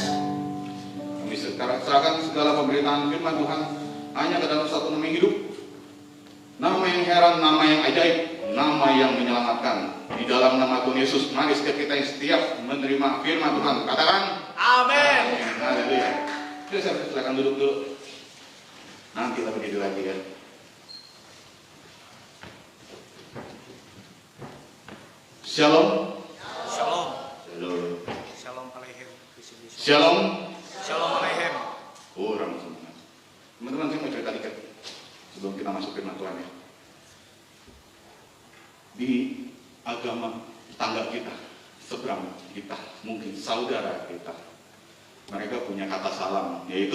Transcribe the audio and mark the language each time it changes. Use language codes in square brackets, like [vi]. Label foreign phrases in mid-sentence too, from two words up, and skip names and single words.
[id] Kami sekarang serahkan segala pemberitaan firman Tuhan hanya ke dalam satu nama yang hidup, nama yang heran, nama yang ajaib, nama yang menyelamatkan. Di dalam nama Tuhan Yesus, mari setiap kita yang setiap menerima firman Tuhan, katakan Amin. Haleluya. Jadi saya silakan duduk dulu. Nanti kita berdiri lagi ya. Shalom. Shalom. Shalom. [he] Shalom aleichem. [id] Shalom. [he] Shalom aleichem. [id] Kurang semua. Teman-teman, saya mau cerita dikit sebelum kita masuk firman Tuhan ya. Di agama tetangga kita, seberang kita, mungkin saudara kita, mereka punya kata salam, yaitu